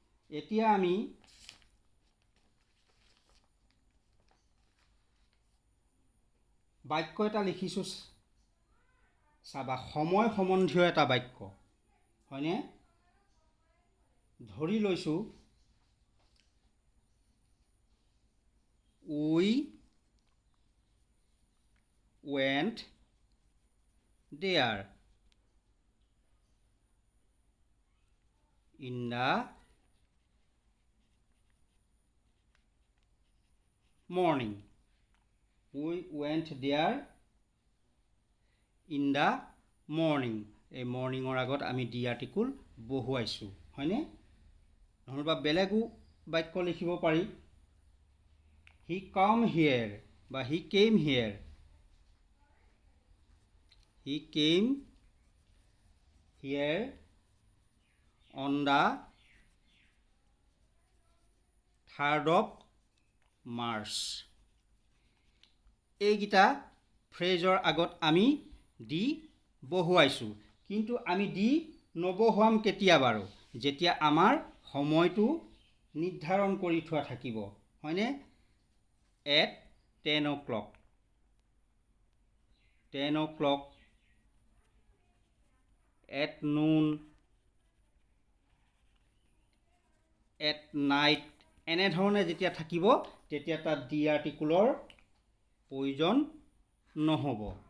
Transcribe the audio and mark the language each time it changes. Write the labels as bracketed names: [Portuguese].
[Assamese] এতিয়া আমি বাক্য এটা লিখিছোঁ, চাবা। সময় সম্বন্ধীয় এটা বাক্য। হয়নে? ধৰি লৈছোঁ [English] we went there in the morning. We went there in the morning. [Assamese] এই মৰ্ণিঙৰ আগত আমি ডি আৰ্টিকুল বহুৱাইছোঁ হয়নে? নহ'বা বেলেগো বাক্য লিখিব পাৰি। [English] He come here বা he came here. He came here on the 3rd of March. [Assamese] এইকেইটা ফ্ৰেজৰ আগত আমি দি বহুৱাইছোঁ, কিন্তু আমি দি নবহুৱাম কেতিয়া বাৰু? যেতিয়া আমাৰ সময়টো নিৰ্ধাৰণ কৰি থোৱা থাকিব হয়নে? [English] at 10 o'clock 10 o'clock at noon at night [Assamese] এনেধৰণে যেতিয়া থাকিব তেতিয়া তাত ডি আৰ্টিকুলৰ প্ৰয়োজন নহ'ব।